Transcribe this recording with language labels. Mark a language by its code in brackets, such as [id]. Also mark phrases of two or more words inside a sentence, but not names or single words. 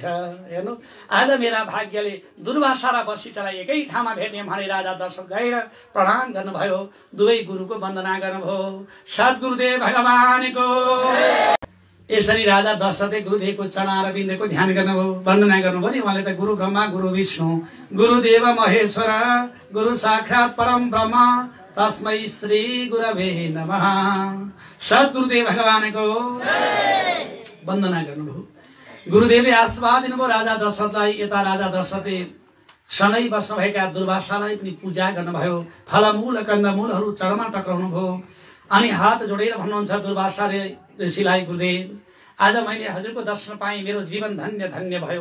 [ne] हेर्नु, आज मेरा भाग्यले दुर्वासा र वशिष्ठलाई एकै ठाउँमा भेट्ने भने राजा दशरथ गएर प्रणाम गर्नुभयो। दुवै गुरुको वन्दना गर्नुभयो। सद्गुरुदेव भगवानको। यसरी राजा दशरथले गुरुदेवको चरण बिन्दुको ध्यान गर्नुभयो, वन्दना गर्नुभयो नि। उहाँले त [sa] गुरु ब्रह्मा गुरु विष्णु गुरुदेव महेश्वर गुरु साक्षात् परम ब्रह्म तस्मै श्री गुरवे नमः। [ne] सद्गुरुदेव भगवानको वन्दना गर्नुभयो। गुरुदेवले आशीर्वाद दिनुभयो राजा दशरथलाई। यता राजा दशरथले सँगै बस्नुभएका दुर्वासालाई पनि पूजा गर्नुभयो। फलमूल कन्दमूलहरू चरणमा टक्राउनु भयो। अनि हात जोडेर भन्नुहुन्छ दुर्वासाले ऋषिलाई, गुरुदेव आज मैले हजुरको दर्शन पाएँ, मेरो जीवन धन्य धन्य भयो।